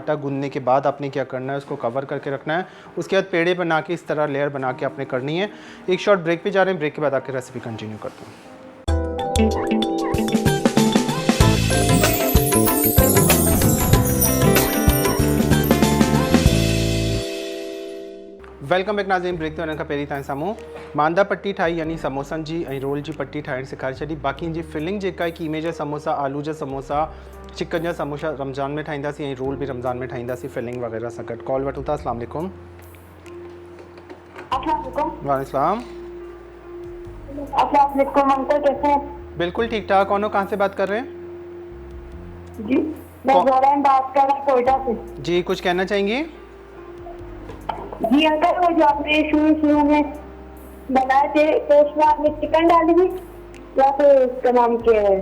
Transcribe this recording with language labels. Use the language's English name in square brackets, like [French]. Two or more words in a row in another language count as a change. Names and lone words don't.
[Hindi] आटा गूंदने के बाद आपने क्या करना है, उसको कवर करके रखना है। उसके बाद पेड़े बना के इस तरह लेयर बना के आपने करनी है। एक [English] short break [Hindi] पे जा रहे हैं, ब्रेक के बाद आके रेसिपी कंटिन्यू करते हैं। [English] Welcome back नाज़रीन। [Sindhi] ब्रेक ते वञण खां पहिरीं तव्हां साम्हूं मांदा पट्टी ठाही, यानी समोसनि जी ऐं रोल जी पट्टी ठाहिण सेखारे छॾी। बाक़ी जी फिलिंग जेका आहे, कीमे जा समोसा, आलू जा समोसा, चिकन जा समोसा रमज़ान में ठाहींदासीं ऐं रोल भी रमज़ान में ठाहींदासीं फिलिंग वग़ैरह सां गॾु। कॉल वठूं था। [Arabic] السلام عليكم. [Hindi] वालेकुम। अंकल कैसे हैं? बिल्कुल ठीक ठाक। कौन हो, कहाँ से बात कर रहे हैं? जी मैं जोरैन बात कर रहा हूँ, कोयटा से। जी, कुछ कहना चाहेंगे? जी अंकल, वो जो आपने शुरू में बनाए थे तो उसमें आपने चिकन डाली थी या फिर उसका नाम क्या है?